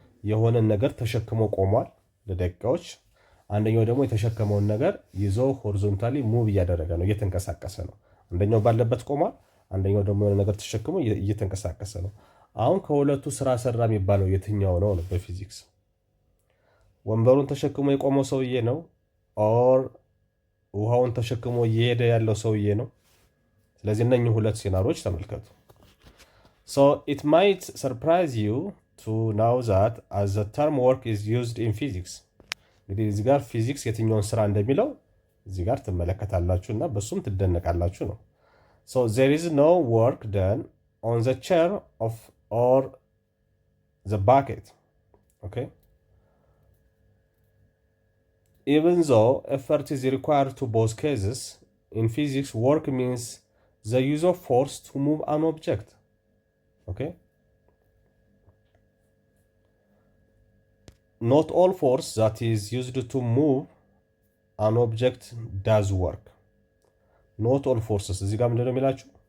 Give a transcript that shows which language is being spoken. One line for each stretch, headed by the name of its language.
Amharic: የሆነን ነገር ተሸክሞ ቆሟል ለደቂቃዎች። አንደኛው ደግሞ የተሸከመውን ነገር ይዞ ሆሪዞንታሊ ሙቭ እያደረገ ነው፣ እየተንቀሳቀሰ ነው። አንደኛው ባለበት ቆሟል፣ አንደኛው ደግሞ የሆነ ነገር ተሸክሞ እየተንቀሳቀሰ ነው። አሁን ከሁለቱ ስራ ሰራ የሚባለው የትኛው ነው? በፊዚክስ ወንበሩን ተሸክሞ የቆመው ሰውዬ ነው ኦር ውሃውን ተሸክሞ እየሄደ ያለው ሰውዬ ነው? ስለዚህ እነኚህ ሁለት ሴናሪዎች ተመልከቱ።
English: So it might surprise you to know that as the term work is used in physics.
Amharic: እንግዲህ እዚህ ጋር ፊዚክስ የትኛውን ስራ እንደሚለው እዚህ ጋር ትመለከታላችሁ እና በሱም ትደነቃላችሁ ነው።
English: So there is no work done on the chair or the bucket. Okay? Even though effort is required to both cases, in physics work means the use of force to move an object. Okay? Not all force that is used to move an object does work. Not all forces.
Amharic: እዚህ ጋር ምንድነው የሚላችሁ?